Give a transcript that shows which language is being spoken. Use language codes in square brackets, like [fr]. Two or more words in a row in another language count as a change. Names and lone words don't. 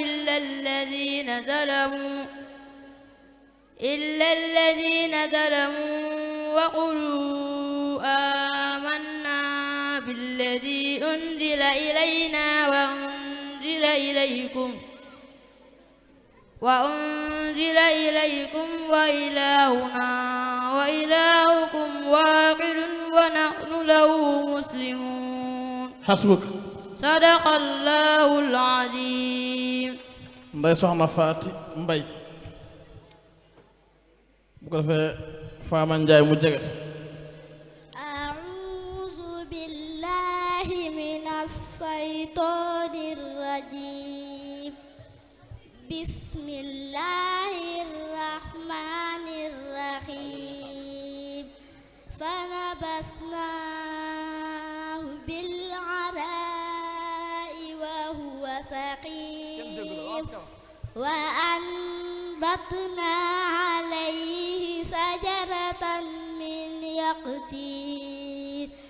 [ar] إلا الذين ظلموا وقولوا آمنا بالذي أنزل إلينا وأنزل إليكم وإلهنا وإلهكم واحد ونحن له مسلمون حسبك صدق الله العظيم. [wo] Ndey Soxna Faati Mbay bu ko defee Faama Njaay mu jege si. [ar] أعوذ بالله من الشيطان الرجيم بسم الله الرحمن الرحيم فنبذناه بالعراء وهو سقيم وأنبتنا عليه شجرة من يقطين